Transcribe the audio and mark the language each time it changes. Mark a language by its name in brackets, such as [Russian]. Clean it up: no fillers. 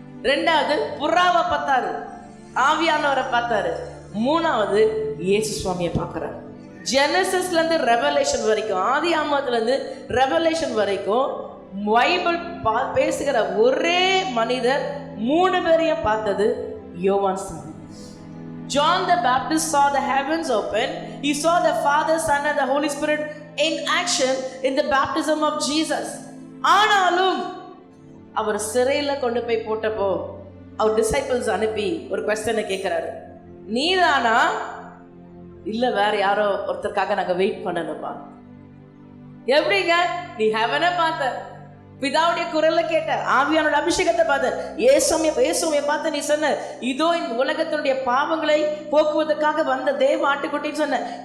[Tamil] ரெண்டாவது புறாவை பார்த்தாரு, ஆவியானவரை பார்த்தாரு. மூணாவது இயேசு சுவாமியை பார்க்கிறார். ஜெனசிஸ்ல இருந்து ரெவலேஷன் வரைக்கும், ஆதி ஆமத்துல இருந்து ரெவலேஷன் வரைக்கும் பைபிள் பேசுகிற ஒரே மனிதர் 3 பேரையும் பார்த்தது யோவான் ஸ்நாபகன். [English] John the Baptist saw the heavens open. He saw the Father, Son and the Holy Spirit in action in the baptism of Jesus. [Tamil] ஆனாலும் அவர் சிறையில கொண்டு போய் போட்டப்போ அவர் டிசைபிள்ஸ் அனுப்பி ஒரு क्वेश्चन கேட்கிறாரு, நீதானா இல்ல வேற யாரோ ஒருத்தருக்காக நாங்க வெயிட் பண்ணணுமா? எப்படிங்க, நீ ஹெவனை பார்த்த, பிதாவுடைய குரல்ல கேட்ட, ஆவியானோட அபிஷேகத்தை பார்த்த, இயேசுவை பார்த்து நீ சொன்ன, இதோ இந்த உலகத்தினுடைய பாவங்களை போக்குவதற்காக வந்த தேவ ஆட்டுக்குட்டின்னு சொன்ன.